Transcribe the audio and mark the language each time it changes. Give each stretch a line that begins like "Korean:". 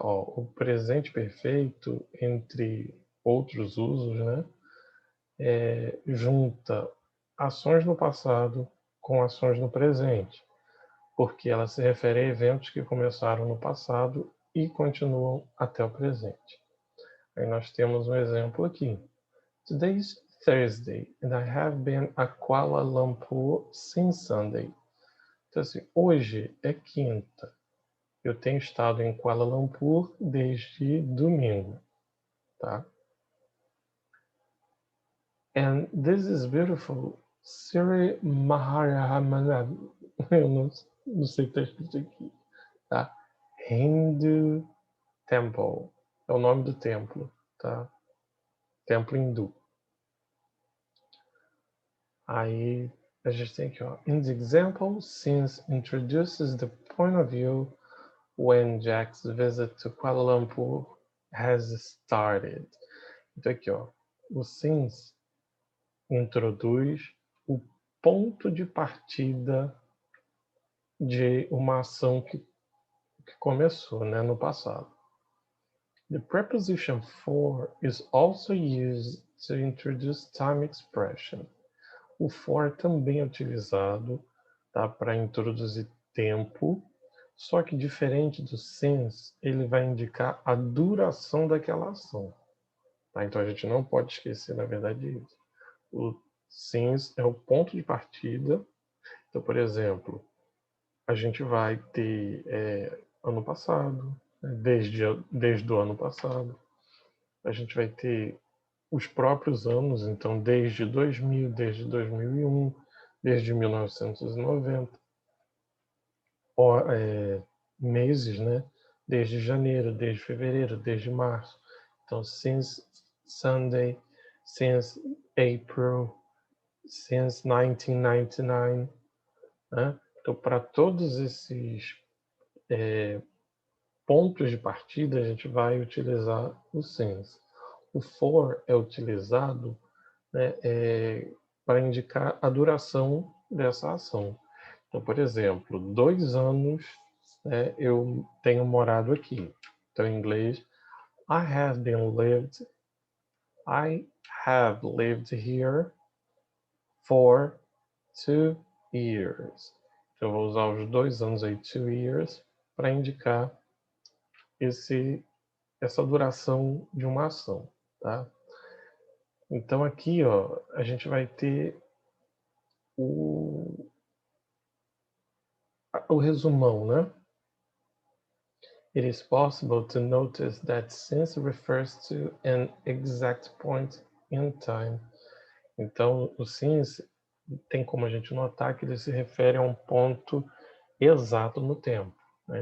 Portuguese: Ó, o presente perfeito, entre outros usos, né, junta ações no passado com ações no presente, porque ela se refere a eventos que começaram no passado e continuam até o presente. Aí nós temos um exemplo aqui.
English: Today's Thursday and I have been at Kuala Lumpur since Sunday.
Portuguese: Então, assim, hoje é quinta. Eu tenho estado em Kuala Lumpur desde domingo, tá?
English: And this is beautiful. Sri Maharamanab.
Portuguese: Eu não sei o que está escrito aqui, tá?
English: Hindu Temple.
Portuguese: É o nome do templo, tá? Templo hindu. Aí a gente tem aqui, ó.
English: In the example, since introduces the point of view when Jack's visit to Kuala Lumpur has started.
Portuguese: Então aqui, ó. O since introduz o ponto de partida de uma ação que começou, né, no passado.
English: The preposition for is also used to introduce time expression.
Portuguese: O for também é utilizado, tá, para introduzir tempo, só que diferente do since, ele vai indicar a duração daquela ação. Tá? Então a gente não pode esquecer, na verdade, isso. O since é o ponto de partida. Então, por exemplo, a gente vai ter ano passado, desde o ano passado. A gente vai ter os próprios anos, então desde 2000, desde 2001, desde 1990, meses, né? Desde janeiro, desde fevereiro, desde março. Então,
English: since Sunday, since April, since 1999,
Portuguese: né? Então, para todos esses pontos de partida, a gente vai utilizar o since. O for é utilizado, né, para indicar a duração dessa ação. Então, por exemplo, 2 anos, né, eu tenho morado aqui. Então, em inglês,
English: I have lived here for 2 years.
Portuguese: Então, eu vou usar os 2 anos aí, 2 years, para indicar essa duração de uma ação, tá? Então aqui, ó, a gente vai ter o resumão, né?
English: It is possible to notice that since refers to an exact point in time.
Portuguese: Então, o since tem como a gente notar que ele se refere a um ponto exato no tempo, né?